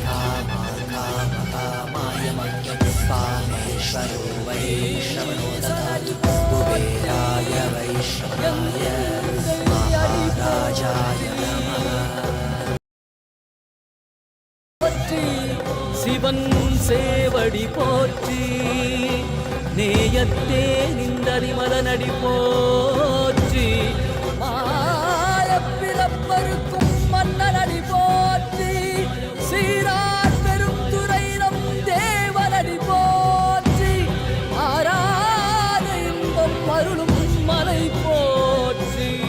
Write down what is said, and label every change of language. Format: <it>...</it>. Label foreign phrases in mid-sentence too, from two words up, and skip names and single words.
<sa>कामाय मह्यं कामेश्वरो वै श्रवणो ददातु कुबेराय वै श्रवणाय महाराजाय नमः.</sa> <ta>சிவன் சேவடி போற்றி, நேயத்தே நின்றறிமல நடி போற்றி, மாயப்பிறப்பருக்கும் மன்னனடி போற்றி, சீரார் பெரும் துறை நம் தேவனடி போற்றி, ஆராத இன்பம் அருளும் மலை போற்றி,</ta>